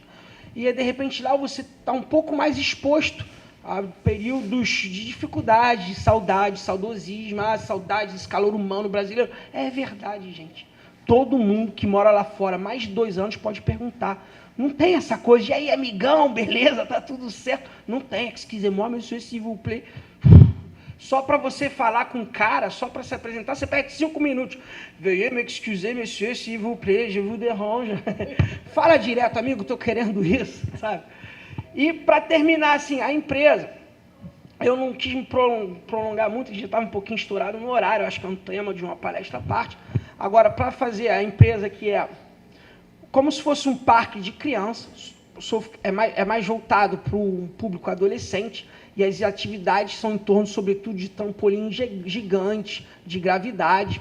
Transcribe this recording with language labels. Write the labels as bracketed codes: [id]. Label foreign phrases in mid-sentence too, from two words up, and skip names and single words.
[pt] E, de repente, lá você está um pouco mais exposto a períodos de dificuldade, de saudade, saudosismo, saudade desse calor humano brasileiro. É verdade, gente. Todo mundo que mora lá fora, mais de 2 anos, pode perguntar. Não tem essa coisa de, aí, amigão, beleza, tá tudo certo. Não tem, [fr] excusez-moi, monsieur, s'il vous plaît. [pt] Só para você falar com o cara, só para se apresentar, você perde 5 minutos. [fr] Veuillez m'excuser, monsieur, s'il vous plaît, je vous dérange. [pt] Fala direto, amigo, estou querendo isso, sabe? E para terminar, assim, a empresa, eu não quis me prolongar muito, já estava um pouquinho estourado no horário, acho que é um tema de uma palestra à parte. Agora, para fazer a empresa que é como se fosse um parque de crianças, é mais voltado para o público adolescente, e as atividades são em torno, sobretudo, de trampolim gigante, de gravidade.